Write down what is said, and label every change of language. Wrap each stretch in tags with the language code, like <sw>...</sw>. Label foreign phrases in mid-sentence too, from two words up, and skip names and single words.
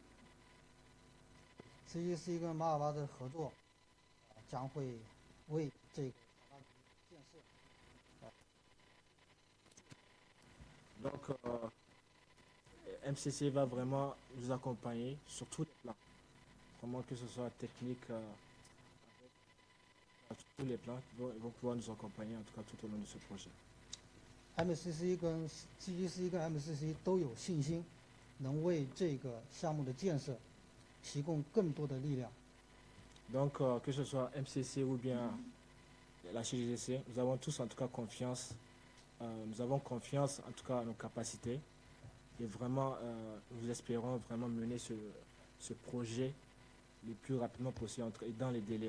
<fr>Donc MCC va vraiment nous accompagner sur tous les plans, vraiment que ce soit technique, sur tous les plans, ils vont pouvoir nous accompagner en tout cas tout au long de ce projet.</fr> <zh>MCC 跟 CGC 跟 MCC 都有信心，能为这个项目的建设提供更多的力量。</zh> <fr>Donc que ce soit MCC ou bien la CGC, nous avons tous en tout cas confiance. Nous avons confiance en tout cas à nos capacités et vraiment nous espérons vraiment mener ce projet le plus rapidement possible et dans les délais.</fr>